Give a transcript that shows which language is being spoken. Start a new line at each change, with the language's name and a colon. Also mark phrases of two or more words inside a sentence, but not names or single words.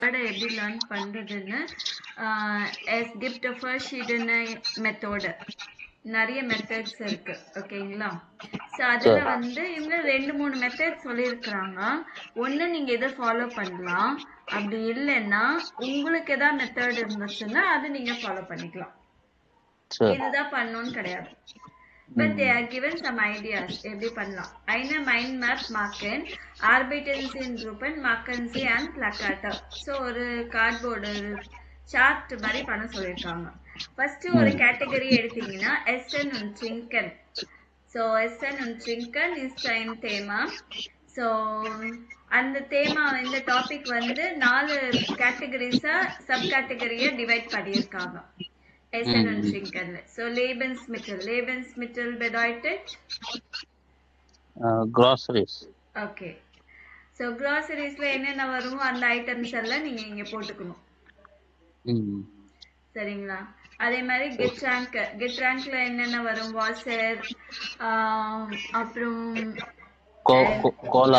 Tamil: எப்படி லேர்ன் பண்றதுன்னு எஸ் கிஃப்ட் ஃபர்ஸ்ட் ஷீட்னு மெத்தோடு நிறைய மெத்தட்ஸ் இருக்கு ஓகேங்களா. ஸோ அதில் சரி வந்து இவங்க 2-3 மெத்தட் சொல்லியிருக்கிறாங்க. ஒன்று நீங்கள் இதை ஃபாலோ பண்ணலாம், அப்படி இல்லைன்னா உங்களுக்கு எதாவது மெத்தட் இருந்துச்சுன்னா அது நீங்கள் ஃபாலோ பண்ணிக்கலாம். சரி இதுதான் பண்ணணும்னு கிடையாது.
English: But they are given some ideas
Tamil: எப்படி பண்ணலாம்.
German: Eine mind map machen, Arbeitensin Gruppen machen Sie ein Plakat.
Tamil: ஸோ ஒரு கார்ட்போர்டு சார்ட் மாதிரி பண்ண சொல்லியிருக்காங்க. ஃபர்ஸ்ட் ஒரு கேட்டகரி எடுத்தீங்கன்னா
German: Essen und Trinken. So Essen und Trinken ist ein Thema.
Tamil: ஸோ அந்த தேமா இந்த டாபிக் வந்து 4 கேட்டகரிஸா சப் கேட்டகரியை டிவைட் பண்ணியிருக்காங்க
German: Essen und Trinken. So Lebensmittel. Lebensmittel bedeutet?
English: groceries. Okay. So groceries-
Tamil: ல என்னென்ன வருமோ அந்த ஐட்டம்ஸ் எல்லாம் நீங்க இங்க போட்டுக்கணும். சரிங்களா. அதே மாதிரி கெட்ராங்க்ல என்னென்ன வரும், வாஷர், அப்புறம் கோலா,